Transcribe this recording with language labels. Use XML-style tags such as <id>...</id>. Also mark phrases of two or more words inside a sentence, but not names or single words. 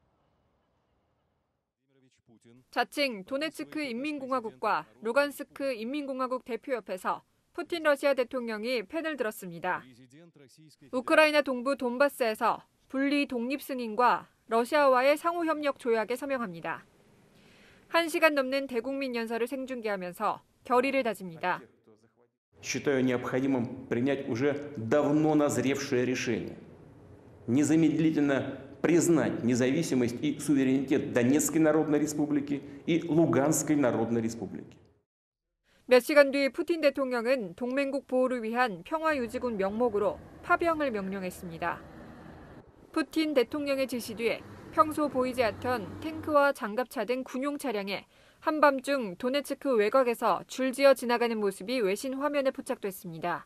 <ko>자칭 도네츠크 인민공화국과 루간스크 인민공화국 대표협회에서 푸틴 러시아 대통령이 펜을 들었습니다. 우크라이나 동부 돈바스에서 분리 독립 승인과 러시아와의 상호협력 조약에 서명합니다. 1시간 넘는 대국민 연설을 생중계하면서 결의를 다집니다.</ko> <ru>Считаю необходимым принять уже давно назревшее решение. Незамедлительно признать независимость и суверенитет Донецкой Народной Республики и Луганской Народной Республики.</ru> <ko>몇 시간 뒤 푸틴 대통령은 동맹국 보호를 위한 평화유지군 명목으로 파병을 명령했습니다. 푸틴 대통령의 지시 뒤에 평소 보이지 않던 탱크와 장갑차 등 군용 차량에 한밤중 도네츠크 외곽에서 줄지어 지나가는 모습이 외신 화면에 포착됐습니다.</ko>